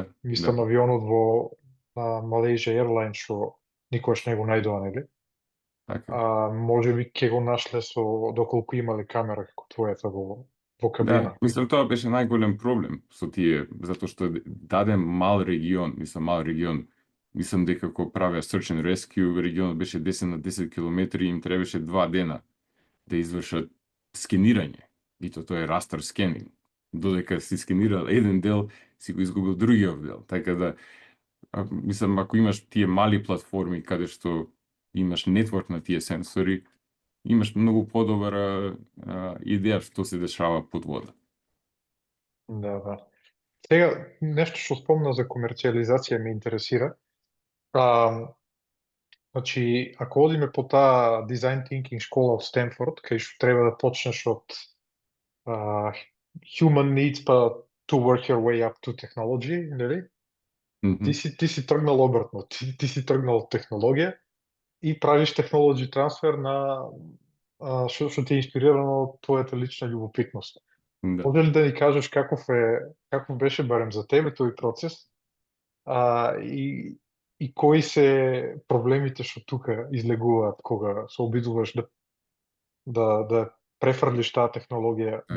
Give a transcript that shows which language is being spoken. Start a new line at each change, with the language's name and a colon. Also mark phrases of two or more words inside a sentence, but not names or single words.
Macedonian: Авионот на Malaysia Airlines што никогаш не го најдоа, нели? Така. Може би ќе го нашле доколку имале камера како твојата во во Да, кабина. мислам тоа беше најголем проблем со тие, затоа што даде мал регион, мислам дека кога правеа
English: search and rescue,
Macedonian: регионот беше 10 на 10 километри и им требаше 2 дена да извршат скенирање. И тоа е растер скенинг. Додека си скенирал еден дел, си го изгубил другиот дел. Така да, мислам, ако имаш тие мали платформи каде што имаш нетворк на тие сенсори, имаш многу подобра идеја што се дешава под вода. Да, да. Сега, нешто што спомна за комерцијализација ме интересира. А, значи, ако одиме по таа
English: design thinking
Macedonian: школа од Стенфорд, кај што треба да почнеш од а,
English: human needs па to work your way up to technology,
Macedonian: нели? Мгм. Ти си тргнал обратно. Ти си тргнал од технологија и правиш
English: technology transfer
Macedonian: на што ти е инспирирано од твојата лична љубопитност. Да. Може ли да ни кажеш каков беше барем за тебе тој процес, и кои се проблемите што тука излегуваат кога се обидуваш да префрлиш таа технологија, да